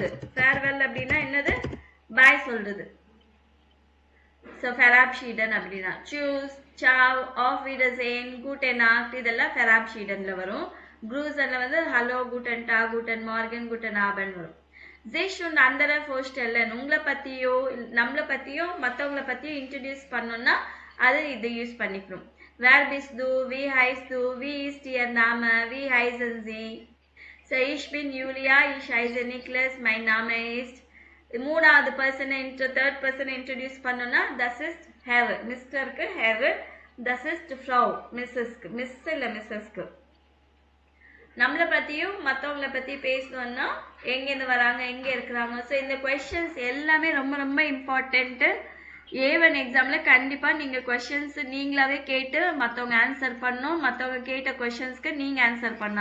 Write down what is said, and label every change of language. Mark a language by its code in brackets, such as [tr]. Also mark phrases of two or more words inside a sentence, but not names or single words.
[ta] ஃபேர்வெல் அப்படின்னா என்னது, பாய் சொல்றது. ஸோ ஃபெராப்ஷீடன் அப்படின்னா [de] Tschüss, Ciao, Auf Wiedersehen, Gute Nacht, [ta] இதெல்லாம் ஃபெராப்ஷீடன்ல வரும். க்ரூசன்ல வந்து [de] Hallo, Guten Tag, Guten Morgen, Guten Abend [ta] வரும். [de] ஜிஷ் und andere vorstellen, [ta] உங்களை பத்தியோ நம்மளை பத்தியோ மற்றவங்களை பத்தியோ இன்ட்ரடியூஸ் பண்ணோம்னா அது இது யூஸ் பண்ணிக்கணும். [de] Wer bist du, wie heißt du, wie ist ihr Name, wie heißen sie? So ich bin Julia, ich heiße Niklas, mein Name ist. [ta] மூணாவது பர்சன் [en] third person introduce [ta] பண்ணோம்னா [de] das ist Herr, [ta] மிஸ்டருக்கு Herr, [de] das ist Frau, [ta] மிஸ்ஸஸ்க்கு, மிஸ் இல்லை மிஸ்ஸஸ்க்கு. நம்மளை பற்றியும் மற்றவங்களை பற்றி பேசணும்னா எங்கேருந்து வராங்க, எங்கே இருக்கிறாங்க. ஸோ இந்த கொஷின்ஸ் எல்லாமே ரொம்ப ரொம்ப இம்பார்ட்டண்ட்டு. A1 எக்ஸாமில் கண்டிப்பாக நீங்கள் கொஷின்ஸ் நீங்களாவே கேட்டு மற்றவங்க ஆன்சர் பண்ணணும், மற்றவங்க கேட்ட கொஷின்ஸ்க்கு நீங்கள் ஆன்சர் பண்ணணும்.